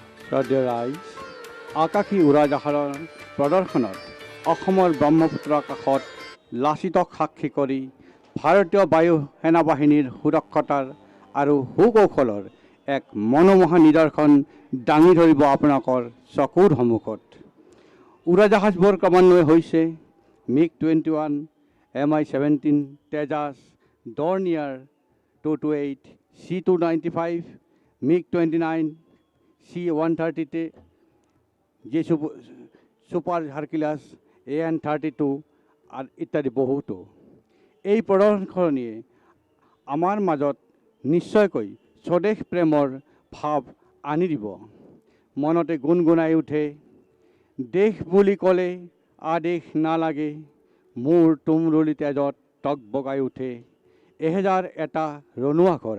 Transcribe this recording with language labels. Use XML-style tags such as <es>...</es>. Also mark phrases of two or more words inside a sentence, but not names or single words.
<as>শ্ৰদ্ধেয় ৰাইজ, আকাশী উৰাজাহাজৰ প্ৰদৰ্শনত অসমৰ ব্ৰহ্মপুত্ৰ কাষত লাচিতক সাক্ষী কৰি ভাৰতীয় বায়ু সেনাবাহিনীৰ সুৰক্ষতাৰ আৰু সুকৌশলৰ এক মনোমোহা নিদৰ্শন দাঙি ধৰিব আপোনালোকৰ চকুৰ সন্মুখত। উৰাজাহাজবোৰ ক্ৰমান্বয়ে হৈছে MiG-21, Mi-17, Tejas, Dornier 228, C-295, MiG-29, C-130, Super Hercules, AN-32 আৰু ইত্যাদি বহুতো। এই প্ৰদৰ্শনীয়ে আমাৰ মাজত নিশ্চয়কৈ স্বদেশ প্ৰেমৰ ভাৱ আনি দিব। মনতে গুণগুণাই উঠে, দেশ বুলি ক'লে আদেশ নালাগে, মোৰ তুমৰুলি তেজত টকবগাই উঠে, এহেজাৰ এটা ৰণুৱা কৰা।</as>